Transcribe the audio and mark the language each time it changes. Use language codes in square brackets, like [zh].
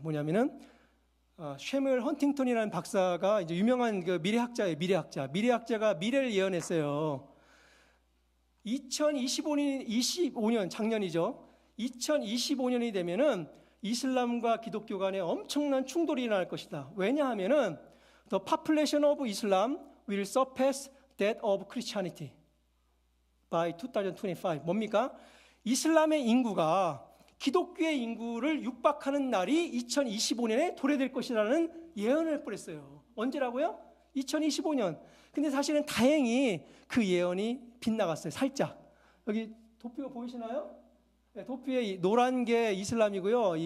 [ko] 뭐냐면은 쉐뮤얼 헌팅턴이라는 박사가 이제 유명한 그 미래학자예요. 미래학자가 미래를 예언했어요. 2025년 작년이죠. 2025년이 되면은 이슬람과 기독교 간에 엄청난 충돌이 일어날 것이다. 왜냐하면은 [en] the population of Islam will surpass that of Christianity by 2025. [ko] 뭡니까? 이슬람의 인구가 기독교의 인구를 육박하는 날이 2025년에 도래될 것이라는 예언을 뿌렸어요. 언제라고요? 2025년. 근데 사실은 다행히 그 예언이 빗나갔어요. 살짝. 여기 도표가 보이시나요? 네, 도표에 노란 게 이슬람이고요.